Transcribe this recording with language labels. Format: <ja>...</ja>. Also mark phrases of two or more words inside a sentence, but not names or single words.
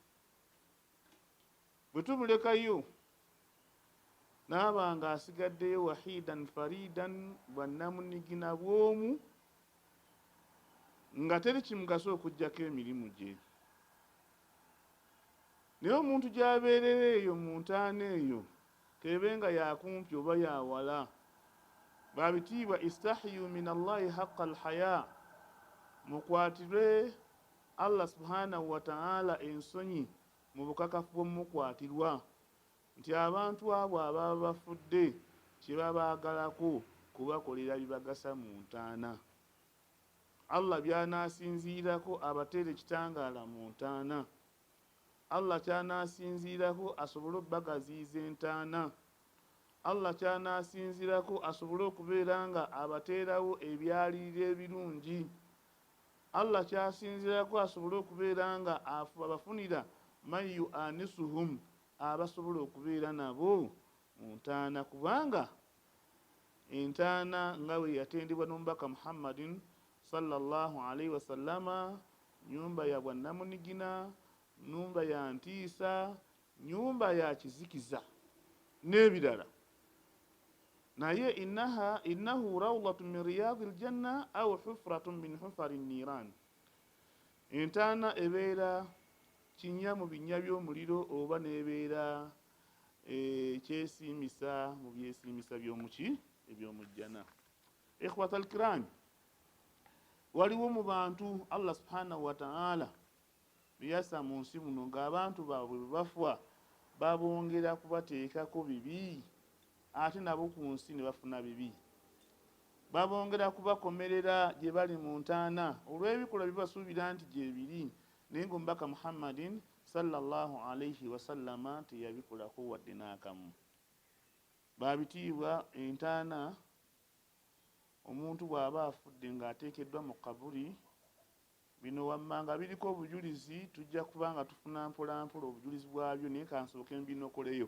<lg>Bwe tumulekayo n'aba nga asigaddeyo</lg> <ar>واحدا فريدا,</ar> <lg>bwannamunigina bw'omu, nga teri kimugasa okuggyako emirimu gye. Naye omuntu gy'abeerera eyo mu ntaana eyo, kebe nga yakumpi oba yawala, babitiibwa</lg> <ar>استحيوا من الله حق الحياء,</ar> <lg>mukwatirwe Allah</lg> <ar>سبحانه وتعالى</ar> <lg>ensonyi mu bukakafu bw'omukwatirwa, nti abantu abo ababa bafudde kye babaagalako kubakolera bibagasa mu ntaana. Allah by'anaasinziirako abateere ekitangaala mu ntaana. Allah ky'anaasinziirako asobole okubagaziiza entaana. Allah ky'anaasinziirako asobole okubeera nga abateerawo ebyaliriro ebirungi. Allah kyasinziirako asobole okubeera nga abafunira</lg> <ar>من يؤنسهم,</ar> <lg>abasobola okubeera nabo mu ntaana, kubanga entaana nga bwe yatendebwa n'omubaka Muhammadin</lg> <ar>صلى الله عليه وسلم,</ar> <lg>nyumba ya bwannamunigina, nyumba ya ntiisa, nyumba ya kizikiza n'ebirala.</lg> <ar>Naye إنها روضة من رياض الجنة أو حفرة من حفر النيران.</ar> <lg>Entaana ebeera kinnya mu binnya by'omuliro oba n'ebeera kyesiimisa mu byesiimisa by'omuki eby'omujjana.</lg> <ar>إخوة الكرام,</ar> <lg>waliwo mu bantu Allah</lg> <ar>سبحانه وتعالى</ar> <lg>byassa mu nsi muno ng'abantu baabwe bwe bafa babongera kubateekako bibi, ate nabo ku nsi ne bafuna bibi. Babongera kubakomerera gye bali mu ntaana olw'ebikolwa bibasuubira nti gye biri, naye ng'omubaka Muhammadin</lg> <ar>صلى الله عليه وسلم</ar> <lg>teyabikolako wadde n'akamu. Babitiibwa entaana, omuntu bw'aba afudde ng'ateekeddwa mu kaburi, bino wammanga biriko obujulizi, tujja kuba nga tufuna mpolampola obujulizi bwabyo, naye kansooke mbinokoleyo.</lg>